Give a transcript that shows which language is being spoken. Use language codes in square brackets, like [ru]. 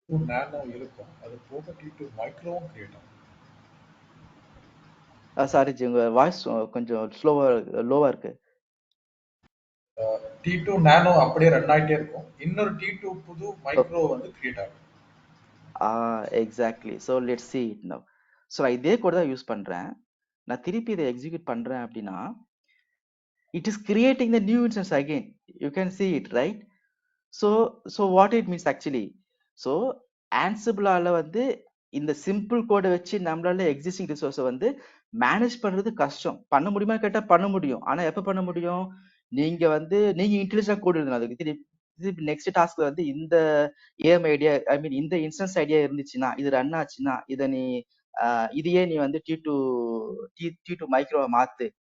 [ta] நானோ இருக்கும். அது போக T2 மைக்ரோவும் கிரியேட் ஆகும். சாரி ஜி, உங்க வாய்ஸ் கொஞ்சம் லோவா இருக்கு. T2 நானோ அப்படியே ரன் ஆகிட்டே இருக்கும். இன்னொரு T2 புது மைக்ரோ வந்து கிரியேட் ஆகும். Exactly. [en] So let's see it now. So [ta] நான் இதே கூட தான் யூஸ் பண்றேன். நான் திருப்பி இதை எக்ஸிக்யூட் பண்றேன் அப்படின்னா [en] it is creating the new instance again. You can see it, right? So what it means actually? [ta] So Ansible-ஆல வந்து இந்த சிம்பிள் கோடை வச்சு நம்மளால எக்ஸிஸ்டிங் ரிசோர்ஸை வந்து மேனேஜ் பண்றது கஷ்டம். பண்ண முடியுமா கேட்டா பண்ண முடியும். ஆனா எப்ப பண்ண முடியும்? நீங்க இன்டெலிஜென்ட் கோட் எழுதணும். அதுக்கு திருப்பி நெக்ஸ்ட் டாஸ்க்ல வந்து இந்த ஏஎம் ஐடியா ஐ மீன் இந்த இன்ஸ்டன்ஸ் ஐடியா இருந்துச்சுன்னா இது ரன் ஆச்சுன்னா இதை நீ இதையே நீ வந்து டி டூ மைக்ரோவை மாத்து.